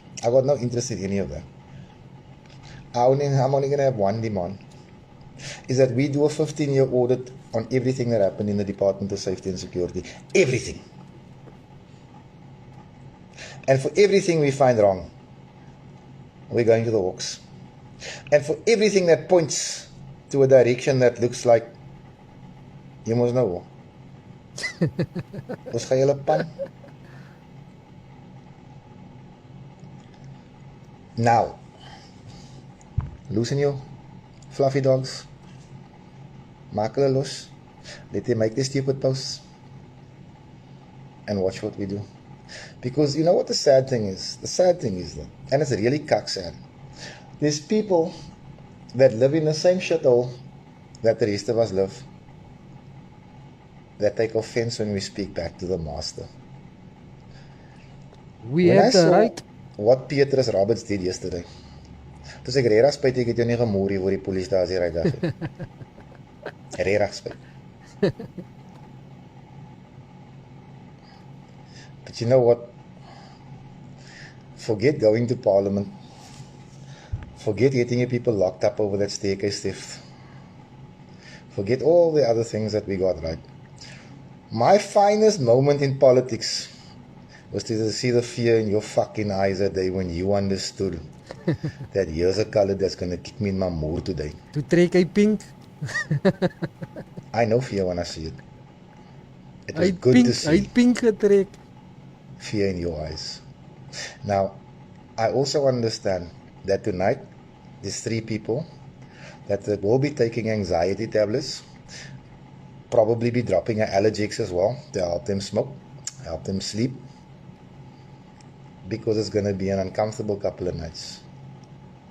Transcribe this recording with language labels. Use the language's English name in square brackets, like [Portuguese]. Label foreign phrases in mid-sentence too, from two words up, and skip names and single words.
[English] I got no interest in any of that. I'm only going to have one demand, is that we do a 15-year audit on everything that happened in the Department of Safety and Security. Everything. And for everything we find wrong, we're going to the Hawks. And for everything that points to a direction that looks like, you must know, [Afrikaans] ons gaan julle pan. [English] Now, loosen your fluffy dogs. [Afrikaans] Maak hulle los. [English] Let them make their stupid posts. And watch what we do. Because you know what the sad thing is? The sad thing is that, and it's really cuck sad, there's people that live in the same shithole that the rest of us live, that take offense when we speak back to the master. We When have I the saw right. what Petrus Roberts did yesterday, [Afrikaans] toe sê ek regtig spyt ek het jou nie gemoer hier voor die polisiestasie ry dag nie. Regtig spyt. [English] But you know what? Forget going to parliament. Forget getting your people locked up over that staircase theft. Forget all the other things that we got right. My finest moment in politics was to see the fear in your fucking eyes that day when you understood that here's a color that's going to kick me in my moor today. [Afrikaans] To trek hy pink. [English] I know fear when I see it. It was [Afrikaans] Hy [English] good [Afrikaans] pink, [English] to [Afrikaans] hy [English] see [Afrikaans] pink getrek. [English] fear in your eyes. Now, I also understand that tonight there's 3 people that will be taking anxiety tablets, probably be dropping allergics as well to help them smoke, help them sleep, because it's going to be an uncomfortable couple of nights.